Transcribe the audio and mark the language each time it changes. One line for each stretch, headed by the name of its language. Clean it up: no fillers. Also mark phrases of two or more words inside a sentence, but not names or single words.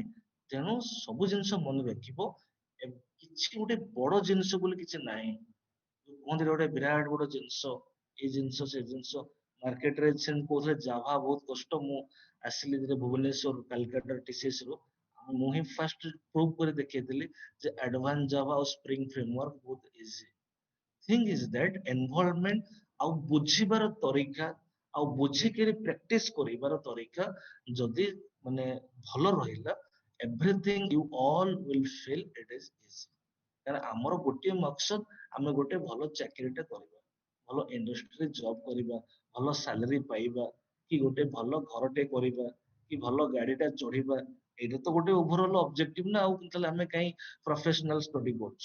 Odia: ତେଣୁ ସବୁ ଜିନିଷ ମନେ ରଖିବ, କିଛି ଗୋଟେ ବଡ ଜିନିଷ ବୋଲି କିଛି ନାହିଁ। କୁହନ୍ତି ଗୋଟେ ବିରାଟ ବଡ ଜିନିଷ, ଏଇ ଜିନିଷ ସେ ଜିନିଷ ମାର୍କେଟରେ ସେମିତି କହୁଥିଲେ ଜାଭା ବହୁତ କଷ୍ଟ। ମୁଁ ଆସିଲି ଭୁବନେଶ୍ୱର କାଲକାଟା ଟିସିଏସ ରୁ, ମୁଁ ହିଁ
English: first prove
Odia: କରି ଦେଖେଇଥିଲି ଯେ ଆଡଭାନ୍ସ ଜାଭା ଆଉ ସ୍ପ୍ରିଙ୍ଗ ଫ୍ରେମୱାର୍କ ବହୁତ ଇଜି।
English: thing is that involvement
Odia: ଆଉ ବୁଝିବାର ତରିକା ଆଉ ବୁଝିକିରି ପ୍ରାକ୍ଟିସ କରିବାର ତରିକା ଯଦି ମାନେ ଭଲ ରହିଲା,
English: everything you all will feel it is easy।
Odia: କାରଣ ଆମର ଗୋଟିଏ ମକସଦ ଆମେ ଗୋଟେ ଭଲ ଚାକିରିଟେ କରିବା, ଭଲ ଇଣ୍ଡଷ୍ଟ୍ରିରେ ଜବ କରିବା, ଭଲ ସାଲାରୀ ପାଇବା, କି ଗୋଟେ ଭଲ ଘରଟେ କରିବା, କି ଭଲ ଗାଡିଟା ଚଢିବା। ଏଇଟା ତ ଗୋଟେ
English: overall objective
Odia: ନା, ଆଉ ତାହେଲେ ଆମେ କାହିଁ
English: professional study
Odia: କରୁଛୁ?